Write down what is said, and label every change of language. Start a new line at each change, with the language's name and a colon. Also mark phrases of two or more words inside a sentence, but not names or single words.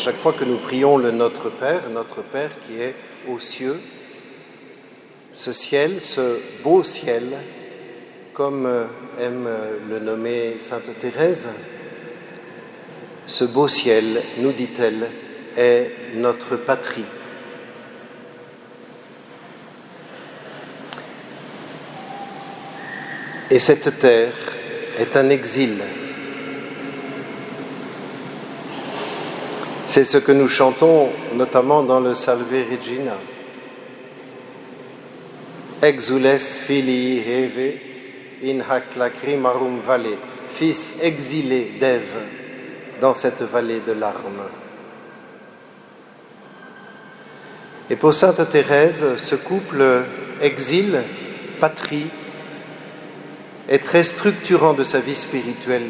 French: chaque fois que nous prions le Notre Père qui est aux cieux, ce ciel, ce beau ciel, comme aime le nommer Sainte Thérèse, ce beau ciel, nous dit-elle, est notre patrie. Et cette terre est un exil. C'est ce que nous chantons notamment dans le Salve Regina.
Latin: Exules filii heve in hac lacrimarum valle,
French: fils exilé d'Ève dans cette vallée de larmes. Et pour Sainte Thérèse, ce couple exil-patrie est très structurant de sa vie spirituelle.